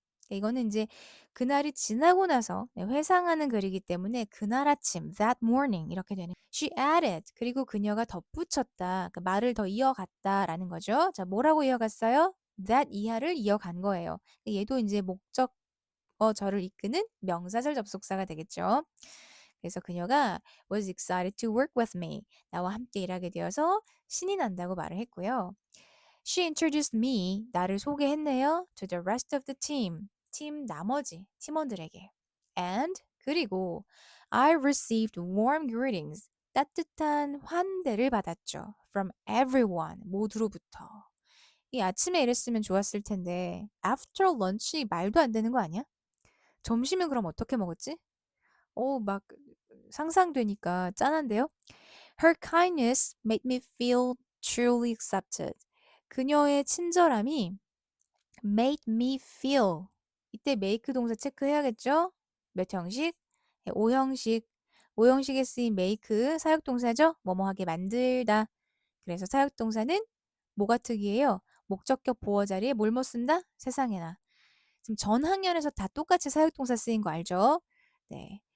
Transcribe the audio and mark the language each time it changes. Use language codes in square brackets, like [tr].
[ko] 이거는 이제 그날이 지나고 나서 회상하는 글이기 때문에 그날 아침, [en] that morning [ko] 이렇게 되는. [en] She added. [ko] 그리고 그녀가 덧붙였다. 그 말을 더 이어갔다라는 거죠. 자, 뭐라고 이어갔어요? that 이하를 이어간 거예요. 얘도 이제 목적어절을 이끄는 명사절 접속사가 되겠죠. 그래서 그녀가 [en] was excited to work with me. [ko] 나와 함께 일하게 되어서 신이 난다고 말을 했고요. [en] She introduced me. [ko] 나를 소개했네요. [en] To the rest of the team. [ko] 팀 나머지 팀원들에게. [en] And [ko] 그리고 [en] I received warm greetings. [ko] 따뜻한 환대를 받았죠. [en] From everyone. [ko] 모두로부터. 이 아침에 이랬으면 좋았을 텐데 [en] after lunch [ko] 말도 안 되는 거 아니야? 점심은 그럼 어떻게 먹었지? 막 상상되니까 짠한데요? [en] Her kindness made me feel truly accepted. [ko] 그녀의 친절함이 [en] made me feel. [ko] 이때 make 동사 체크해야겠죠? 몇 형식? 네, 5형식. 5형식에 쓰인 make 사역동사죠? 뭐뭐하게 만들다. 그래서 사역동사는 뭐가 특이해요? 목적격 보어 자리에 뭘 못 쓴다? 세상에나. 지금 전 학년에서 다 똑같이 사역동사 쓰인 거 알죠? 네.